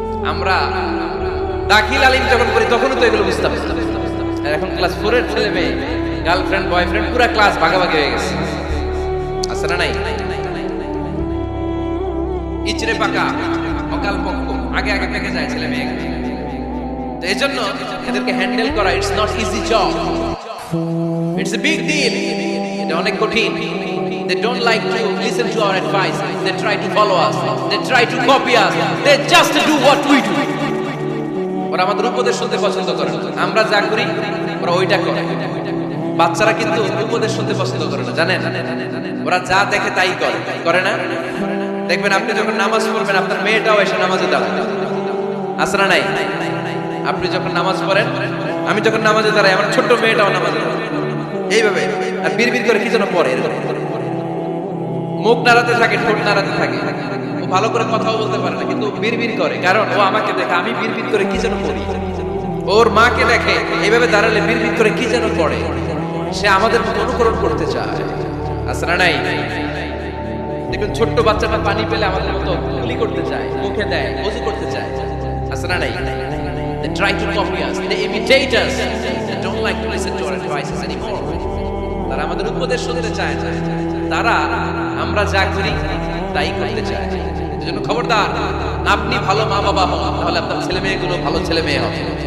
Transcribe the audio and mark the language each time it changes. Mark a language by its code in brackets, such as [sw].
[bn] আমরা দাখিল আলিম যখন করি তখনও তো এগুলো বুঝতাম না, আর এখন ক্লাস 4 এর ছেলে মেয়ে গার্লফ্রেন্ড বয়ফ্রেন্ড পুরো ক্লাস ভাগাভাগি হয়ে গেছে, আছে না নাই? ইচড়ে পাকা, অকাল পক্ষ, আগে আগে পেকে যায় ছেলে মেয়ে। তো এই জন্য এদেরকে হ্যান্ডেল করা [en] It's not easy job, it's a big deal. [bn] এটা অনেক কঠিন। [en] They don't like to listen to our advice. They try to follow us. They try to copy us. They just do what we do. [bn] ওরা আমাদের উপদেশ শুনতে পছন্দ করে না, আমরা যা করি ওরা ওইটা করে। বাচ্চারা কিন্তু উপদেশ শুনতে পছন্দ করে না, জানেন? ওরা যা দেখে তাই করে, করে না? দেখবেন আপনি যখন নামাজ পড়বেন আপনার মেয়েটাও এসে নামাজে দাঁড়ায়, আছে না নাই? আপনি যখন নামাজ পড়েন, আমি যখন নামাজে দাঁড়াই, আমার ছোট্ট মেয়েটাও নামাজে দাঁড়ায় এইভাবে, আর বিড়বিড় করে কি যেন পড়ে, মুখ নাড়াতে থাকে, ঠোঁট নাড়াতে থাকে। ও ভালো করে কথাও বলতে পারে না, কিন্তু বিড়বিড় করে, কারণ ও আমাকে দেখে আমি বিড়বিড় করে কি যেন পড়ি। ওর মাকে দেখে এইভাবে দাঁড়ালে বিড়বিড় করে কি যেন পড়ে। সে আমাদের মতো অনুকরণ করতে চায়, আছে না নাই? দেখুন ছোট্ট বাচ্চাটা পানি পেলে আমাদের মতো কুলি করতে চায়, মুখে দেয়, ওযু করতে চায়, আছে না নাই? [en] They try to copy us, they imitate us, they don't like to listen to our advices anymore. [bn] তারা আমাদের উপদেশ শুনতে চায় না, তারা আমরা যা করি তাই করতে চায়। এজন্য খবরদার, আপনি ভালো মা বাবা হন, তাহলে আপনার ছেলে মেয়েগুলো ভালো ছেলে মেয়ে হবে।